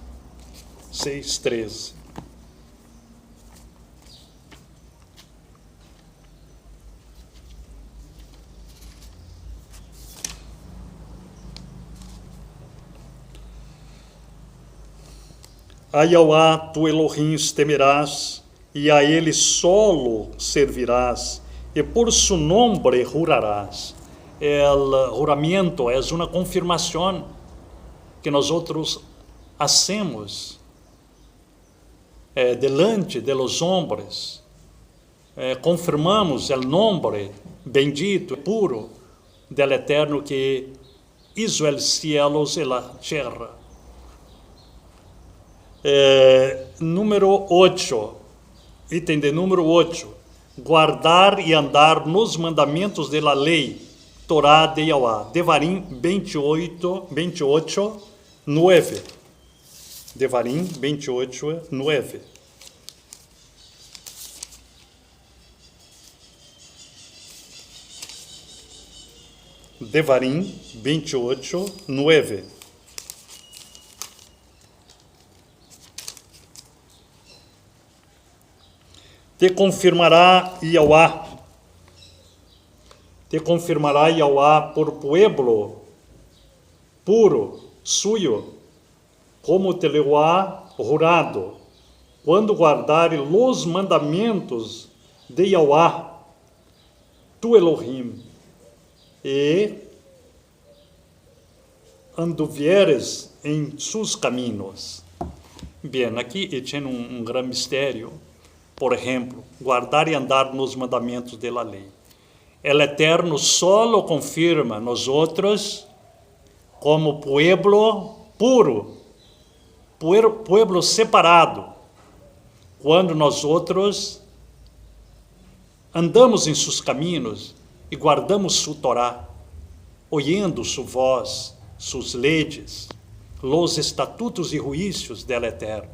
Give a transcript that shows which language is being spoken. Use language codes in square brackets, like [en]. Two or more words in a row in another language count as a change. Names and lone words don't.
[es] 6:13. A Yahweh, tu Elohim, temerás, [pt] e a ele [es] solo servirás, e por su nombre jurarás. [pt] O juramento é uma confirmação que nós outros [es] hacemos delante de los hombres. Confirmamos [pt] o nome [es] bendito, puro del Eterno que hizo el cielos e la terra. [pt] Número 8, item de número 8, guardar e andar nos mandamentos [es] de la [pt] lei, Torá de Yahweh. [es] Devarim 28, 9. Devarim 28, 9. Devarim 28, 9. Te confirmará Yahweh por pueblo puro, suyo, como te lo ha jurado, quando guardares los mandamentos de Yahweh, tu Elohim, e anduvieres [pt] em seus caminhos. Bem, aqui tem um grande mistério. Por exemplo, guardar e andar nos mandamentos da lei. [es] El Eterno [pt] solo confirma nós outros como [es] pueblo puro, pueblo separado, [pt] quando nós outros andamos em seus caminhos e guardamos sua Torá, ouvindo sua voz, suas leis, [es] los estatutos [pt] e juízos [es] del Eterno.